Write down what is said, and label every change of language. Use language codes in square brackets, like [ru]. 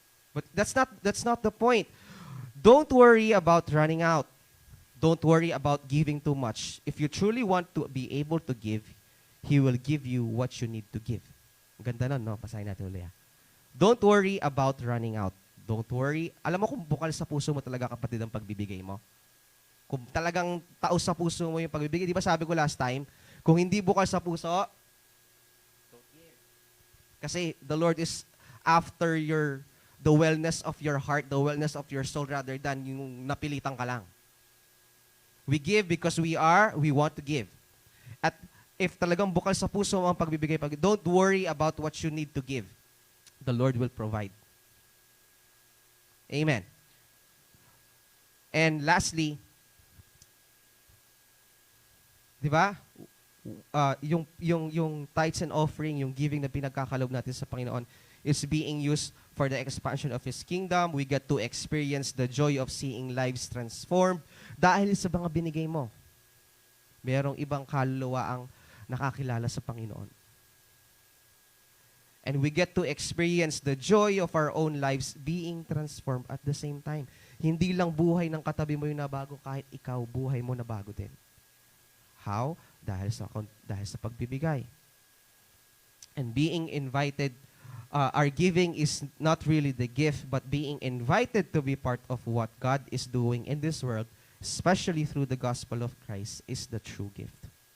[en] But that's not the point. Don't worry about running out. Don't worry about giving too much. If you truly want to be able to give, He will give you what you need to give. [tl] Ganda nun, no? Basahin natin ulit. [en] Don't worry about running out. Don't worry. [tl] Alam mo kung bukal sa puso mo talaga, kapatid, ang pagbibigay mo. Kung talagang taos sa puso mo yung pagbibigay. Di ba sabi ko last time, kung hindi bukal sa puso, [en] don't give. Kasi the Lord is after the wellness of your heart, the wellness of your soul, rather than [tl] yung napilitan ka lang. [en] We give because we want to give. [tl] At if talagang bukal sa puso mo ang pagbibigay, [en] don't worry about what you need to give. The Lord will provide. Amen. And lastly, [tl] di ba? [en] yung tithes and offering, yung giving [tl] na pinagkakalob natin sa Panginoon [en] is being used for the expansion of His kingdom. We get to experience the joy of seeing lives transformed [tl] dahil sa mga binigay mo. Merong ibang kaluluwa ang nakakilala sa Panginoon. [en] And we get to experience the joy of our own lives being transformed at the same time. [tl] Hindi lang buhay ng katabi mo yung nabago, kahit ikaw, buhay mo nabago din. How? Dahil sa pagbibigay. [en] And being invited, our giving is not really the gift, but being invited to be part of what God is doing in this world, especially through the gospel of Christ, is the true gift.